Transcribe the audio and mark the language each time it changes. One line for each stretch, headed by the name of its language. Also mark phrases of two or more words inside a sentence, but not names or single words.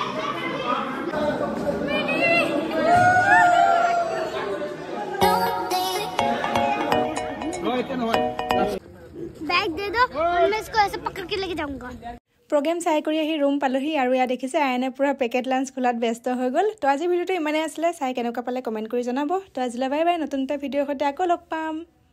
Hindi: बैग दे दो और मैं इसको ऐसे पकड़ के लेके जाऊंगा
Assamese: प्रोग्राम চাই কৰি আহি ৰুম পালোহি আৰু ইয়া দেখিছে আয়নে পুৰা
English: packet lunch
Assamese: খোলাত ব্যস্ত হৈ গল তো আজি ভিডিওটো ইমানে আছিল চাই কেনেকুৱা পালে কমেন্ট কৰি জনাব তো আজিলৈ
English: bye bye
Assamese: নতুন এটা ভিডিওৰ সৈতে আকৌ লগ পাম